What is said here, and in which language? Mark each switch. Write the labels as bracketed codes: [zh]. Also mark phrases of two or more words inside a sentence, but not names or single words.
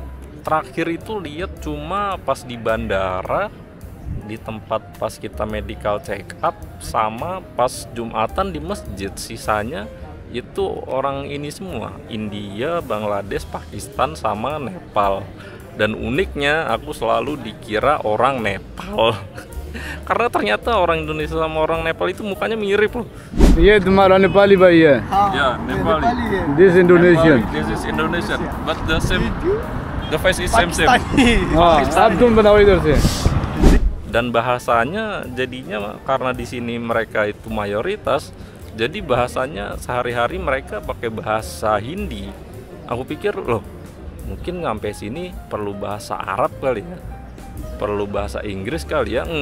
[id] Terakhir itu lihat cuma pas di bandara, di tempat pas kita [en] medical check up, [id] sama pas Jumatan di masjid. Sisanya itu orang ini semua, India, Bangladesh, Pakistan, sama Nepal. Dan uniknya aku selalu dikira orang Nepal. Karena ternyata orang Indonesia sama orang Nepal itu mukanya mirip loh. Iya, [hi] तुम्हारा नेपाली भाई है. [id] Ya, Nepali. [en] This Indonesian. This is Indonesian, but the same. The face is same. [hi] आप तुम बताओ इधर से. [id] Dan bahasanya jadinya karena di sini mereka itu mayoritas, jadi bahasanya sehari-hari mereka pakai bahasa Hindi. Aku pikir loh, mungkin sampai sini perlu bahasa Arab kali ya, perlu bahasa Inggris kali ya.